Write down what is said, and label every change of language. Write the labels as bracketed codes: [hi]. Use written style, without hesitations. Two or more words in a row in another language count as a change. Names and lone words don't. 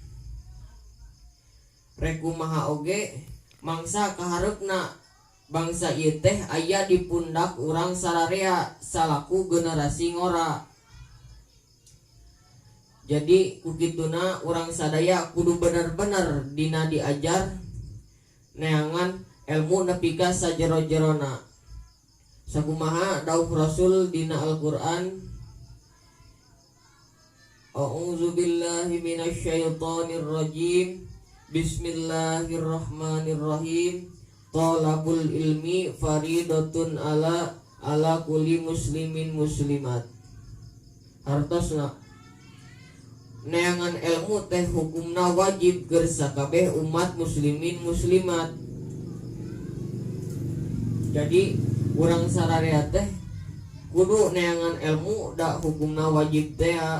[su] Rek kumaha oge mangsa kahareupna bangsa ieu teh aya di pundak urang sararea salaku generasi ngora. Jadi kukituna urang sadaya kudu bener-bener dina diajar neangan ilmu nepi ka sajero-jerona. Sakumaha dawuh Rasul dina Al-Qur'an, [ar] أعوذ بالله من الشيطان الرجيم. بسم الله الرحمن الرحيم. طلب العلم فريضة على كل مسلمين مسلمات. [su] Hartosna neangan ilmu teh hukumna wajib keur sakabeh umat [ar] مسلمين مسلمات. [su] Jadi urang sararea teh kudu neangan ilmu da hukumna wajib teh.